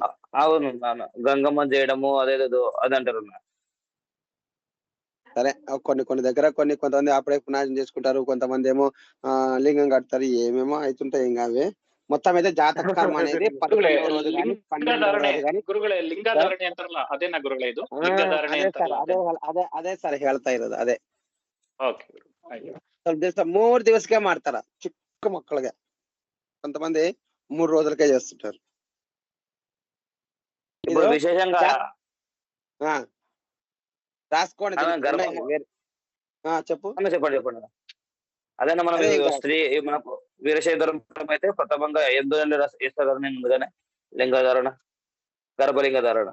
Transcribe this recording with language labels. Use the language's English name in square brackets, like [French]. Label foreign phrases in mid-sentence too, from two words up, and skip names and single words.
[Telugu] అవును, గంగమ్మ చేయడము అదేదో అది అంటారు. సరే, కొన్ని దగ్గర కొంతమంది అప్పుడే పునాజం చేసుకుంటారు, కొంతమంది ఏమో లింగం కడతారు, ఏమేమో అవుతుంటాయి. ఇంకా అవే మొత్తం అయితే జాతక కర్మ అనేది 11వ రోజు కానీ 12వ రోజు కానీ. [Kannada] ಅದೇ ಸರ್ ಹೇಳ್ತಾ ಇರೋದು ಅದೇ. ಸ್ವಲ್ಪ ದಿವಸ 3 ದಿವಸಕ್ಕೆ ಮಾಡ್ತಾರ ಚಿಕ್ಕ ಮಕ್ಕಳಿಗೆ. [Telugu] కొంతమంది 3 రోజులకే చేస్తుంటారు. రాసుకోండి. చెప్పండి. అదేనా మనం స్త్రీ మనకు వీరశైవరం అయితే ప్రథమంగా ఎందుకంటే ఇస్తారు ముందుగానే లింగధారణ, గర్భలింగ ధారణ.